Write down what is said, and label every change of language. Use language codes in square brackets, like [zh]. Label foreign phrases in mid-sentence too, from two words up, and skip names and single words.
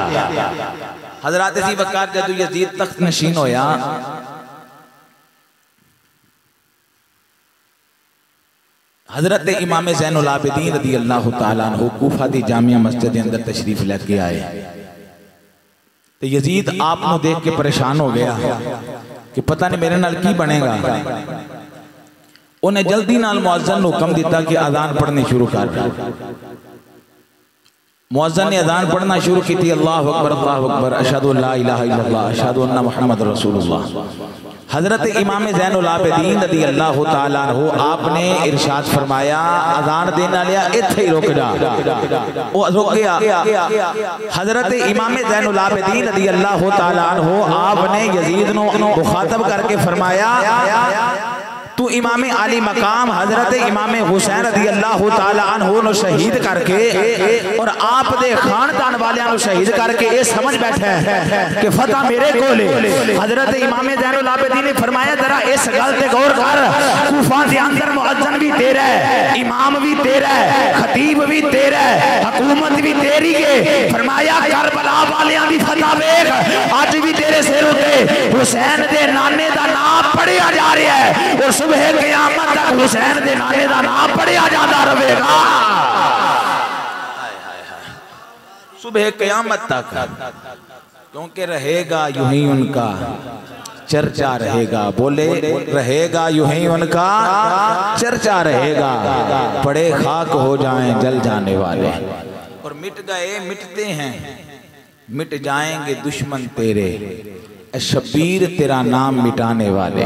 [pa] حضرت جی وقار جدوں یزید تخت نشین ہویا، حضرت امام زین العابدین [ar] رضي الله تعالى عنه [pa] کوفہ دی جامع مسجد کے اندر تشریف لے کے آئے. [ur] تو یزید آپ دیکھ کے پریشان ہو گیا. [pa] کہ پتا نہیں میرے نال کی بنے گا۔ انہیں جلدی نال مؤذن نوں حکم دتا کہ اذان پڑھنی شروع کر. [ur] مؤذن نے اذان پڑھنا شروع کی تھی, [ar] الله أكبر أشهد أن لا إله إلا الله أشهد أن محمد رسول الله. [ur] حضرت امام زین العابدین [ar] رضي الله تعالى عنه [ur] آپ نے ارشاد فرمایا، اذان دینے لیا اتھے ہی رک جا. وہ رک گیا. [pa] حضرت امام زین العابدین [ar] رضي الله تعالى عنه [pa] آپ نے یزید نوں مخاطب کر کے فرمایا، تو امام عالی مقام حضرت امام حسین [ar] رضي الله تعالى عنه [pa] نوں شہید کر کے اور آپ دے خاندان والیاں نوں شہید کر کے یہ سمجھ بیٹھا ہے کہ فتح میرے کول ہے. حضرت امام زین العابدین نے فرمایا، ذرا اس گل تے غور کر، کوفہ دے اندر مؤذن بھی تیرا ہے، امام بھی تیرا ہے، خطیب بھی تیرا ہے، حکومت بھی تیری ہے. فرمایا کربلا والیاں دی فتح ویکھ، اج بھی تیرے سر اتے حسین دے نانے دا نام پڑھیا جا رہا ہے اور صبح قیامت تک حسین دے نانے دا نام پڑھیا جاتا رہے گا. [ur] صبح قیامت تک، کیونکہ رہے گا یوں ہی ان کا چرچا رہے گا. بولے رہے گا یوں ہی ان کا چرچا رہے گا. پڑے خاک ہو جائیں جل جانے والے، اور مٹ گئے مٹتے ہیں، مٹ جائیں گے دشمن تیرے، شبیر تیرا نام مٹانے والے.